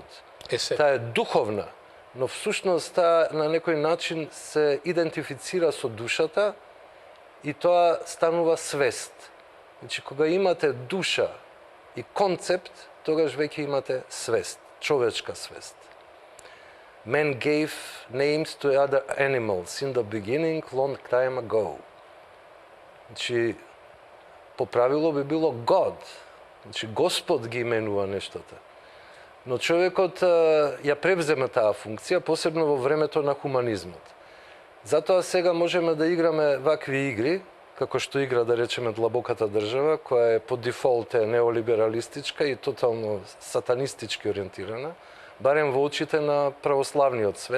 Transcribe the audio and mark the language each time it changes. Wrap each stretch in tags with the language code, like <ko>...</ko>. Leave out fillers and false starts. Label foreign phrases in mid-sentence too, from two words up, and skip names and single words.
<mk>Таа е духовна, но всушност таа на некој начин се идентифицира со душата и тоа станува свест. Значи, кога имате душа и концепт, тогаш веќе имате свест, човечка свест.</mk> <en>Men gave names to other animals in the beginning, long time ago.</en> <mk>Значи, по правило би било God. Значи, Господ ги именува нештата. Но човекот ја превзема таа функција, посебно во времето на хуманизмот. Затоа сега можеме да играме вакви игри, како што игра, да речеме, длабоката држава, која е по дефолт е неолибералистичка и тотално сатанистички ориентирана, барем во очите на православниот свет.</mk>